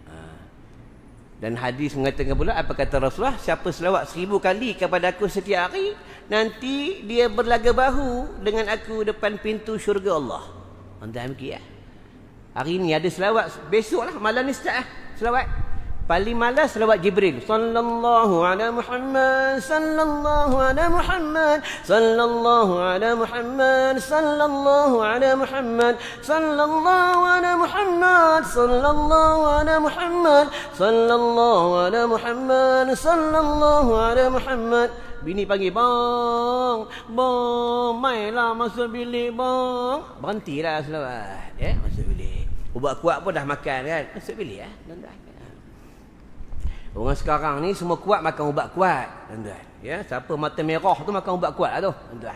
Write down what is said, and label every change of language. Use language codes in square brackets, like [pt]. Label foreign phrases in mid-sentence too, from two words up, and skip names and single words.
[ms] Dan hadis mengatakan pula, apa kata Rasulullah, siapa selawat 1000 kali kepada aku setiap hari, nanti dia berlaga bahu dengan aku depan pintu syurga Allah. Tuan-tuan, ya. Hari ni ada selawat, besoklah malam ni start selawat. Paling malas selawat Jibril. [ar] صلى الله على محمد، صلى الله على محمد، صلى الله على محمد، صلى الله على محمد، صلى الله على محمد، صلى الله على محمد، صلى الله على محمد، صلى الله على محمد. [ms] Bini panggil, bang, mainlah masuk bilik bang. Berhentilah selawat, ya, masuk bilik. Ubat kuat pun dah makan kan, masuk bilik, ya, tuan-tuan. Orang sekarang ni semua kuat makan ubat kuat, tuan-tuan. Ya, siapa mata merah tu makan ubat kuat lah tu, tuan-tuan.